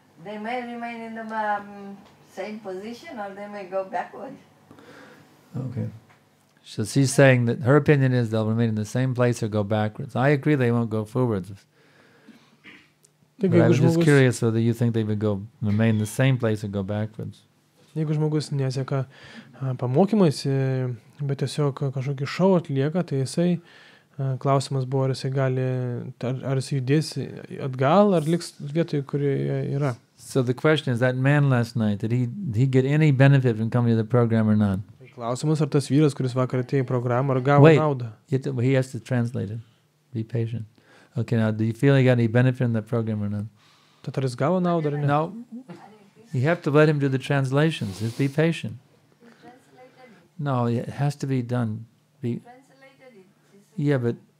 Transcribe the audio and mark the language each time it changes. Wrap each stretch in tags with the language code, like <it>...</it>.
<en>They may remain in the same position or they may go backward. Okay. So she's saying that her opinion is they'll remain in the same place or go backwards. I agree they won't go forwards.</en> <lt>Taigi,</lt> <en>But I</en> <lt>jeigu</lt> <en>was just</en> <lt>žmogus,</lt> <en>curious whether you think they would remain in the same place or go backwards.</en> <lt>jeigu žmogus neseka pamokymais, bet tiesiog kažkokį šou atlieka, tai jisai, klausimas buvo, ar jisai gali, ar jisai judės atgal, ar liks vietoje, kurioje yra.</lt> <en>So the question is, that man last night, did he get any benefit from coming to the program or not?</en> <lt>Klausimas, ar tas vyras, kuris vakar atėjo į programą, ar gavo</lt> <en>Wait.</en> <lt>naudą.</lt> <en>He has to translate it. Be patient. Okay, now, do you feel he got any benefit from the program or not?</en> <lt>Tad ar jis gavo naudą, ar ne?</lt> <en>No. You have to let him do the translations. Just be patient. You translated it. No, it has to be done. Translated it. Yeah, but...</en>